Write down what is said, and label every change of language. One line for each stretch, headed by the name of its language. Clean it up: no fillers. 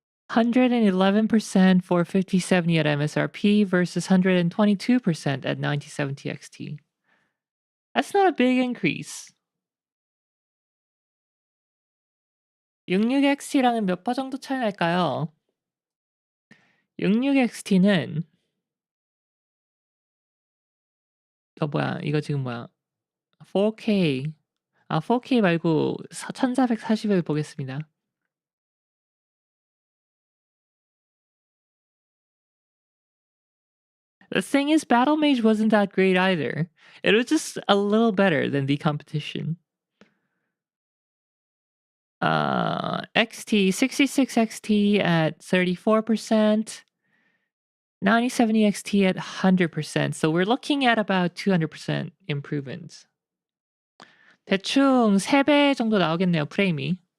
English: 111% for 5070 at MSRP versus 122% at 9070 XT. That's not a big increase.
Korean: 66XT랑은 몇 퍼 정도 차이 날까요? 66XT는 이거 지금 뭐야? 4K. 4K 말고 1440을 보겠습니다.
English: The thing is, Battle Mage wasn't that great either. It was just a little better than the competition. XT, 66XT at 34%, 9070 XT at 100%. So we're looking at about 200% improvement.
Korean: 대충 3배 정도 나오겠네요, 프레임이.